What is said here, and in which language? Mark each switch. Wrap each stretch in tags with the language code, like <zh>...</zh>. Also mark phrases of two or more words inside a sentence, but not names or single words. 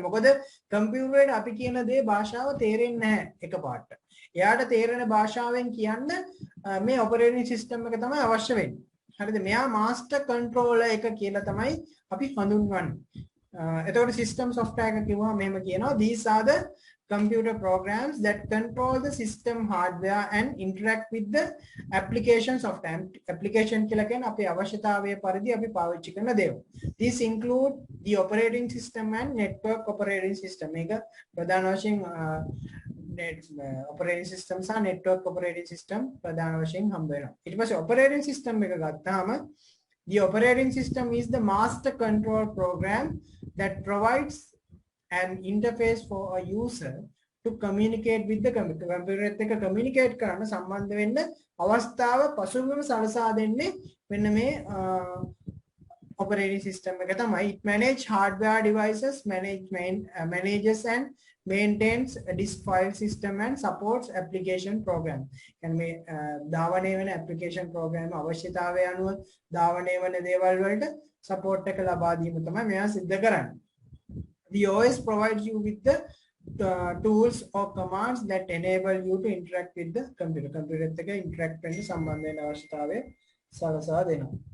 <si>මොකද කම්පියුටරේට අපි කියන දේ භාෂාව තේරෙන්නේ නැහැ එකපාරට. එයාට තේරෙන භාෂාවෙන් කියන්න මේ</si> <en>operating system</en> <si>එක තමයි අවශ්‍ය වෙන්නේ. හරිද? මෙයා</si> <en>master controller</en> <si>එක කියලා තමයි අපි හඳුන්වන්නේ. එතකොට system software එක කිව්වම මෙහෙම කියනවා</si> <en>these are the computer programs that control the system hardware and interact with the application software.</en> <si>Application කියලා කියන්නේ අපේ අවශ්‍යතාවය පරිදි අපි පාවිච්චි කරන දේවල්.</si> <en>These include the operating system and network operating system.</en> <si>මේක ප්‍රධාන වශයෙන්</si> <en>operating system</en> <si>සහ</si> <en>network operating system</en> <si>ප්‍රධාන වශයෙන් හම්බ වෙනවා. ඊට පස්සේ operating system එක ගත්තාම</si> <en>the operating system is the master control program that provides an interface for a user to communicate with the computer.</en> <si>Computer එක communicate කරන්න සම්බන්ධ වෙන්න අවස්ථාව පසුබිම සලසා දෙන්නේ මෙන්න මේ</si> <en>operating system</en> <si>එක තමයි.</si> <en>It manage hardware devices, manages and maintains a disk file system and supports application program.</en> <si>කියන්නේ මේ ධාවනය වෙන</si> <en>application program</en> <si>අවශ්‍යතාවය අනුව ධාවනය වෙන දේවල් වලට support එක ලබා දීම තමයි මෙයා සිද්ධ කරන්නේ.</si> <en>The OS provides you with the tools or commands that enable you to interact with the computer.</en> <si>Computer එක interact වෙන්න සම්බන්ධ වෙන අවශ්‍යතාවය සලසා දෙනවා.</si>